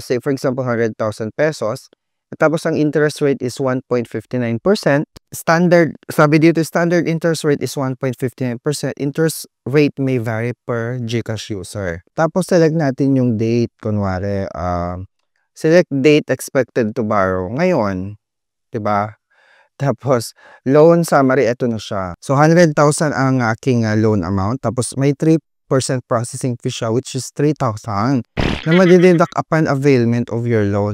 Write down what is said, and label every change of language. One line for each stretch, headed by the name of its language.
English: Say, for example, 100,000 pesos.
Filipino: Tapos, ang
English: interest rate is 1.59%. Standard,
Filipino: sabi dito,
English: standard interest rate is 1.59%. Interest rate may vary per GCash user.
Filipino: Tapos, select natin yung date.
English: Kunwari, select date expected to borrow.
Filipino: Ngayon, diba? Tapos, loan summary, ito na siya. So, 100,000 ang aking loan amount. Tapos, may
English: 3% processing fee siya, which is 3,000
Filipino: na madideduct
English: upon availment of your loan.